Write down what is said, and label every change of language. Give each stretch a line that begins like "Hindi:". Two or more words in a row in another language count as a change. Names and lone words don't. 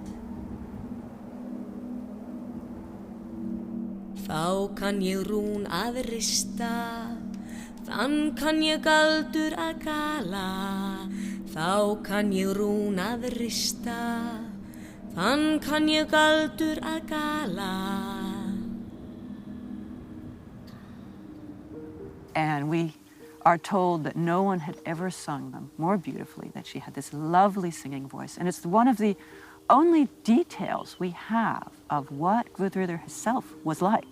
Icelandic: Þá kann ég rún að rista, þann kann ég galdur að gala, þá kann ég rún að rista, þann kann ég galdur að gala.
English: And we are told that no one had ever sung them more beautifully, that she had this lovely singing voice. And it's one of the only details we have of what Gudrid herself was like.